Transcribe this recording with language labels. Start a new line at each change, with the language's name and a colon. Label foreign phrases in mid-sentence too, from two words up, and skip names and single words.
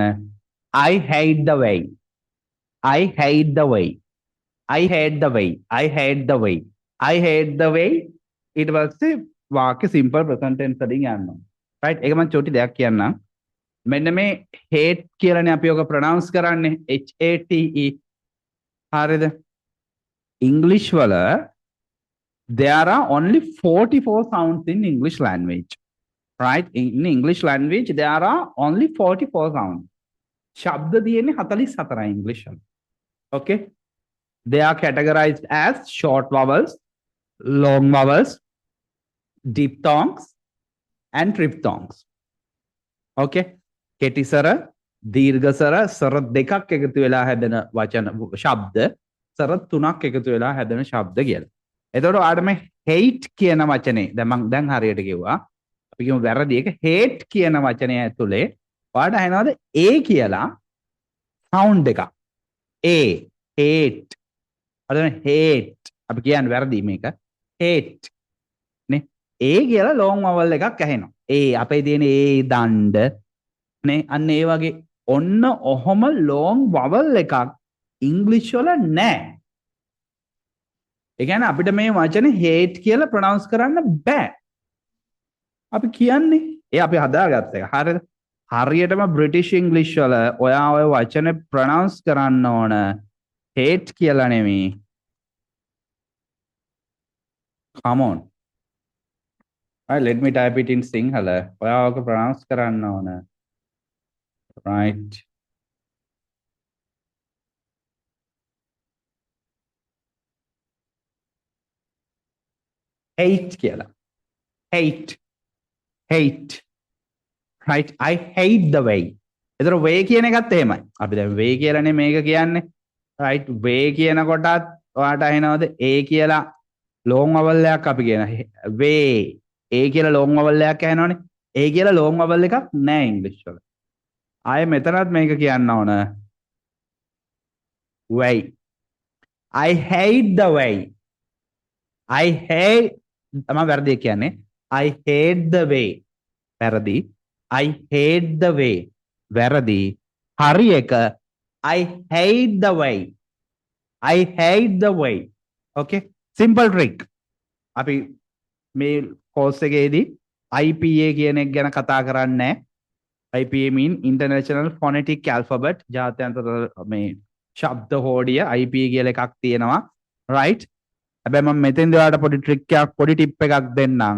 English: I hate the way. I hate the way. I hate the way. I hate the way. I hate the way.
Sinhala: ඊට පස්සේ වාක්‍ය
English: simple present tense
Sinhala: වලින් යනවා. Right? ඒක මම චොටි දෙයක් කියන්නම්. මෙන්න මේ hate කියලානේ අපි ඔක pronounce කරන්නේ HATE.
English: හරිද? English වල there are only 44 sounds in English language. Right? In English language, there are only 44 sounds.
Sinhala: ශබ්ද තියෙන්නේ 44යි English වල.
English: Okay? They are categorized as short vowels, long vowels, diphthongs, and triphthongs. Okay?
Sinhala: කෙටි සර, දීර්ඝ සර, සර දෙකක් එකතු වෙලා හැදෙන වචන ශබ්ද, සර තුනක් එකතු වෙලා හැදෙන ශබ්ද කියලා. එතකොට ඔයාලට මේ hate කියන වචනේ දැන් මම දැන් හරියට කිව්වා. අපි කියමු වැරදි එක hate කියන වචනය ඇතුලේ ඔයාලට ඇහෙනවද a කියලා sound එකක්.
English: a hate.
Sinhala: අද hate අපි කියන්නේ වැරදි මේක. hate නේ. a කියලා
English: long vowel
Sinhala: එකක් ඇහෙනවා. a අපේ තියෙන a දණ්ඩ නේ අන්න ඒ වගේ ඔන්න ඔහොම
English: long vowel
Sinhala: එකක් English වල නැහැ. ඒ කියන්නේ අපිට මේ වචනේ hate කියලා pronounce කරන්න බෑ. අපි කියන්නේ ඒ අපි හදාගත්ත එක. හරිද? හරියටම
English: British English
Sinhala: වල ඔයා ඔය වචනේ pronounce කරන්න ඕන hate කියලා නෙමෙයි.
English: Come on. Right, let me type it in Sinhala.
Sinhala: ඔයා ඔක pronounce කරන්න ඕන.
English: Right.
Sinhala: Hate කියලා.
English: Hate. Hate. Right? I hate the way.
Sinhala: එතන way කියන එකත් එහෙමයි. අපි දැන් way කියලානේ මේක කියන්නේ. Right? way කියන කොටත් ඔයාට අහනවද a කියලා
English: long vowel
Sinhala: එකක් අපි කියන way. a කියලා
English: long vowel
Sinhala: එකක් අහනවනේ. a කියලා
English: long vowel
Sinhala: එකක් නැහැ English වල. ආයෙ මෙතනත් මේක කියන්න ඕන.
English: way. I hate the way. I hate
Sinhala: මම වැරදි කියන්නේ
English: I hate the way. වැරදි. I hate the way.
Sinhala: වැරදි. හරි එක
English: I hate the way. I hate the way. Okay? Simple trick.
Sinhala: අපි මේ course එකේදී IPA කියන එක ගැන කතා කරන්නේ නැහැ.
English: IPA mean International Phonetic Alphabet.
Sinhala: ජාත්‍යන්තර මේ ශබ්ද හෝඩිය IPA කියලා එකක් තියෙනවා. Right? හැබැයි මම මෙතෙන්ද ඔයාලට පොඩි ට්‍රික් එකක් පොඩි ටිප් එකක් දෙන්නම්.